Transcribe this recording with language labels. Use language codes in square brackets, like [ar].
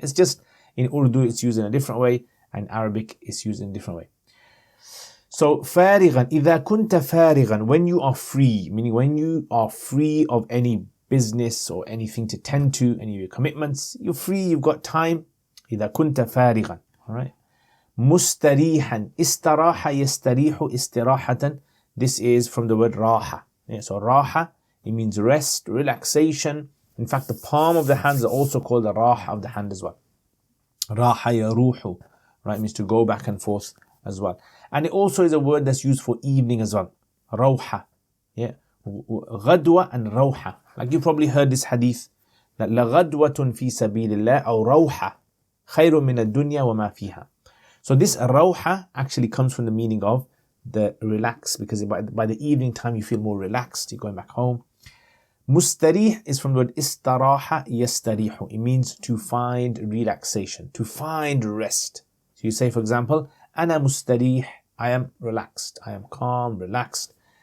[en] It's just in Urdu it's used in a different way, and Arabic is used in a different way. So farighan, [ar] إذا كنت farighan, [en] when you are free, meaning when you are free of any business or anything to tend to, any of your commitments, you're free, you've got time. [ar] إذا كنت farighan, [en] all right. [ar] مستريحا, استراح يستريح استراحة. [en] This is from the word raha. So raha, it means rest, relaxation. In fact, the palm of the hands are also called the raha of the hand as well. Raha yaruhu, right, means to go back and forth as well. And it also is a word that's used for evening as well. Rawha, yeah, ghadwa and rawha. Like you probably heard this hadith that [ar] لَغَدْوَةٌ فِي سَبِيلِ اللَّهِ أو rawha خَيْرٌ مِنَ الدُّنْيَا وَمَا فِيهَا. [en] So this rawha actually comes from the meaning of the relax, because by the evening time you feel more relaxed, you're going back home. Mustarih is from the word istaraha yastarihu. It means to find relaxation, to find rest. So you say, for example, [ar] ana mustarih, [en] I am relaxed, I am calm, relaxed.